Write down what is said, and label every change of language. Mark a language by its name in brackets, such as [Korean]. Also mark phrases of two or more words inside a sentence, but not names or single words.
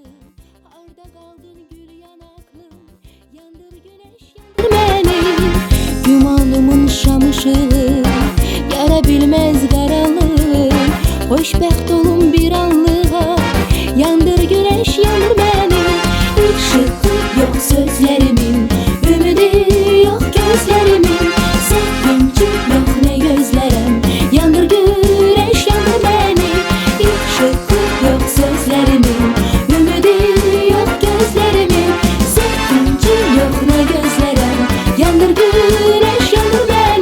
[Azerbaijani] Harda qaldın gül yanaqlı, yandır güneş yandır məni. Gümanımın şam ışığı, yara bilməz qaranlıq. Xoşbəxt olum bir anlığa, yandır güneş yandır məni. [Turkish] Işığı yok sözlerimin, ümidi yok gözlerimin. Sevinci yok ne gözlerem, yandır güneş yandır beni. Işığı yok sözlerimin, ümidi yok gözlerimin. Sevinci yok ne gözlerem, yandır güneş yandır beni.